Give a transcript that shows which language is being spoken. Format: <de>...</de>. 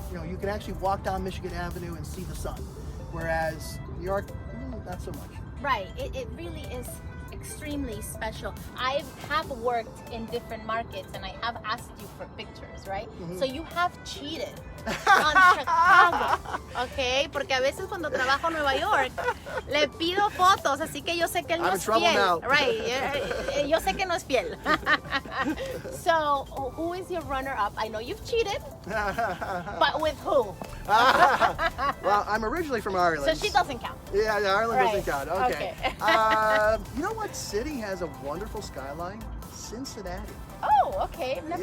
<en>You can actually walk down Michigan Avenue and see the sun, whereas New York, not so much. Right, it really is extremely special. I have worked in different markets, and I have asked you for pictures, right? So you have cheated on Chicago, okay?</en> <es>Porque a veces cuando trabajo en Nueva York, le pido fotos, así que yo sé que él no es fiel. Right, yo sé que no es fiel.</es> <en>So, who is your runner-up? I know you've cheated, but with who? Well, I'm originally from Ireland. So she doesn't count. Yeah, Ireland doesn't count. Okay. Okay. You know what city has a wonderful skyline? Cincinnati. Oh, okay. I've never</en>